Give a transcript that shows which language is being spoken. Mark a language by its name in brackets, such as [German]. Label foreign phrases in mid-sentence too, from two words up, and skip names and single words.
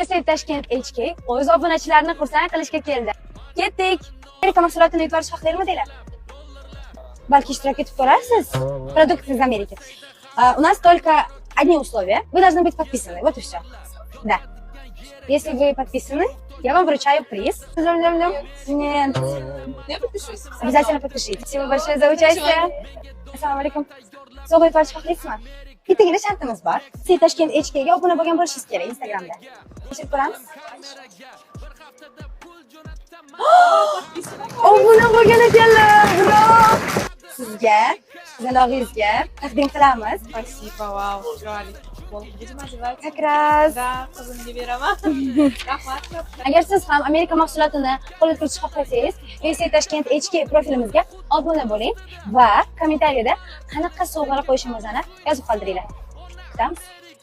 [Uzbek] State Tashkent HK o'z obunachilarini xursand qilishga keldi. Ketdik. Amerika mahsulotini yutib olish haqidanglar. Balki ishtirok etib ko'rarsiz. [Russian] Продукты из Америки. У нас только одни условия. Вы должны быть подписаны. Вот и все. Да. Если вы подписаны, я вам вручаю приз. Нет. Я подпишусь. Обязательно подпишитесь. Спасибо большое за участие. [Uzbek] Assalomu alaykum. Sovg'a yutib olish xohlaysizmi? Bittagina shartimiz bor. Siz Toshkent HKga obuna bo'lgan bo'lishingiz kerak Instagramda. Tekshirib ko'ramiz. Obuna bo'lgan ekanlar. Bravo! Sizga, qizalog'ingizga taqdim qilamiz. [Russian] Спасибо, вау, chiroyli. Будем называть. Как раз. Да, [Uzbek] qizimga beraman. Rahmat. Agar siz ham Amerika mahsulotini qo'lga kiritish xohlasangiz, USA Toshkent HK profilimizga obuna bo'ling va kommentariyada qanaqa sovg'alar qo'yishimizni yozib qoldiringlar. Kutamiz.